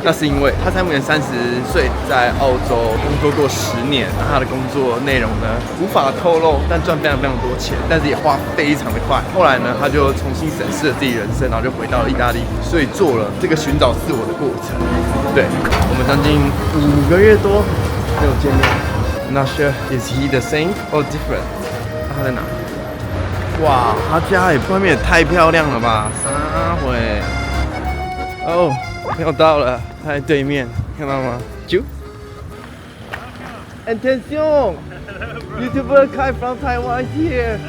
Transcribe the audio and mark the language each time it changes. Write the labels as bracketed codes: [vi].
[zh] 那是因为他目前30岁，在澳洲工作过10年，那他的工作内容呢无法透露，但赚非常多钱，但是也花非常的快。后来呢，他就重新审视了自己人生，然后就回到了意大利，所以做了这个寻找自我的过程。对，我们将近5个月多没有见面。 [en] Not sure is he the same or different？ [zh] 他在哪？哇，他家也外面也太漂亮了吧！啥回？哦，要到了，他在对面，看到吗？ [en] 啾 ！Attention! YouTuber Kai from Taiwan here.